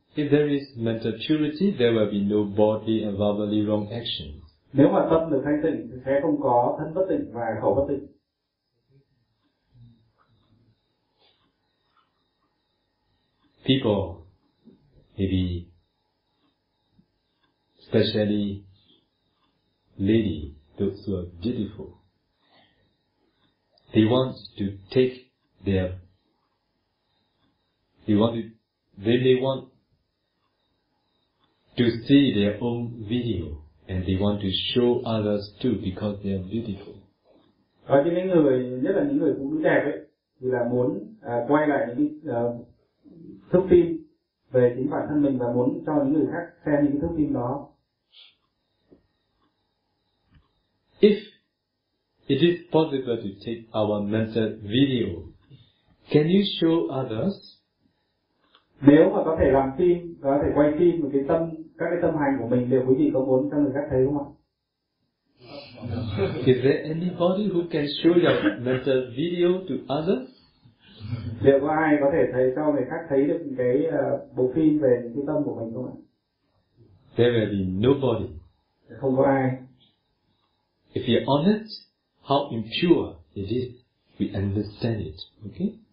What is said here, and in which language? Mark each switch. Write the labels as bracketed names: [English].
[English] If there is mental purity, there will be no bodily and verbally wrong actions. [Vietnamese] Nếu mà tâm được thanh tịnh thì sẽ không có thân bất tịnh và khẩu bất tịnh. [English] People, maybe especially lady, those who are beautiful, they want to take their, they may want to see their own video, and they want to show others too because they are beautiful. [Vietnamese] Có những người, nhất là những người phụ nữ đẹp ấy, thì là muốn quay lại những thước phim về chính bản thân mình và muốn cho những người khác xem những thước phim đó. [English] If it is possible to take our mental video, can you show others? [Vietnamese] Nếu mà có thể làm phim, có thể quay phim một cái tâm, các cái tâm hành của mình, đều quý vị có muốn cho người khác thấy không ạ? [English] Is there anybody who can show your mental video to others? [Vietnamese] Liệu có ai có thể thấy cho người khác thấy được cái bộ phim về những cái tâm của mình không ạ? [English] There will be nobody. [Vietnamese] Không có ai. [English] If you're honest, how impure it is, we understand it, okay?